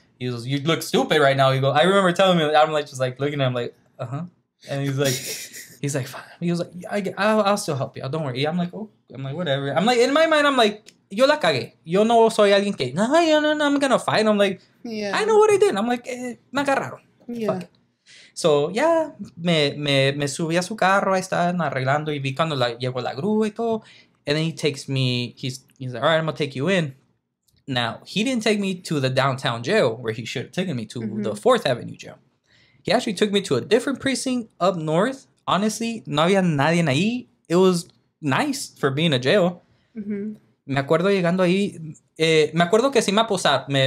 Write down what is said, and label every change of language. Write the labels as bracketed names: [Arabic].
[English] He goes, you look stupid right now. He goes, I remember telling him, I'm like, just like looking at him like, and he's like, fine. He was like, I'll still help you. Don't worry. I'm like, whatever. I'm like, in my mind, I'm like, [Spanish] yo la cagué. Yo no soy alguien que, no, [English] I'm gonna fight. I'm like, yeah. I know what I did. I'm like, [Spanish] me agarraron. [English] Yeah. Fuck it. [Spanish] So, yeah, me subí a su carro. Ahí estaban arreglando y vi cuando llegó la grúa y todo. [English] And then he takes me, he's like, all right, I'm gonna take you in. Now, he didn't take me to the downtown jail where he should have taken me to the 4th Avenue jail. He actually took me to a different precinct up north. [Spanish] Honestly, no había nadie ahí. [English] It was nice for being a jail. [Spanish] Me acuerdo llegando ahí. Me acuerdo que sí me aposaron.